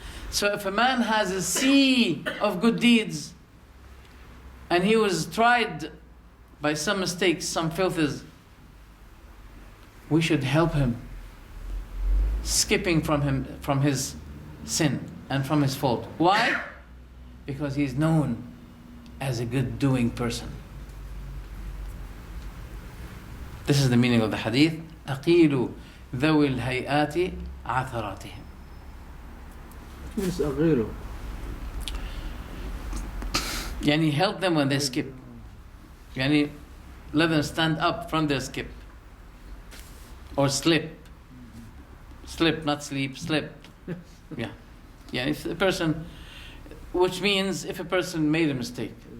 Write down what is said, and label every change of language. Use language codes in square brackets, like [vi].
[en] So if a man has a sea of good deeds, and he was tried by some mistakes, some filthes, we should help him, skipping from his sin and from his fault. Why? Because he's known as a good doing person. This is the meaning of the hadith. [ar] أقيلوا ذوي الهيئات عثراتهم. Yes, أقيلوا. [en] Yani help them when they skip. Yani let them stand up from their skip. Or slip. Slip, not sleep, slip. Yeah. Yeah, if a person, which means if a person made a mistake.